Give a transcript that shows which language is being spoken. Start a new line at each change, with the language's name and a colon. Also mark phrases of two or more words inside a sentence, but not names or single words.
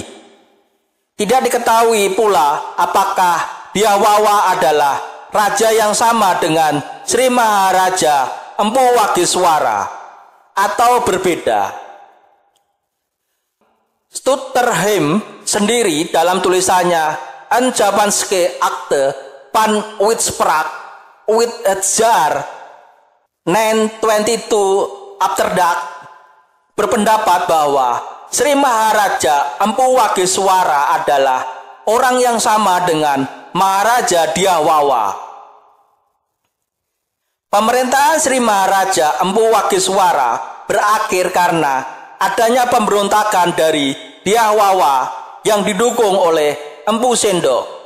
Indonesian: Tidak diketahui pula apakah Dyah Wawa adalah raja yang sama dengan Sri Maharaja Empu Wagiswara atau berbeda. Stutterheim sendiri dalam tulisannya Een Japanske Akte van Uitspraak uit het jaar 922 Afterdak berpendapat bahwa Sri Maharaja Empu Wagiswara adalah orang yang sama dengan Maharaja Dyah Wawa. Pemerintahan Sri Maharaja Empu Wagiswara berakhir karena adanya pemberontakan dari Dyah Wawa yang didukung oleh Empu Sendok.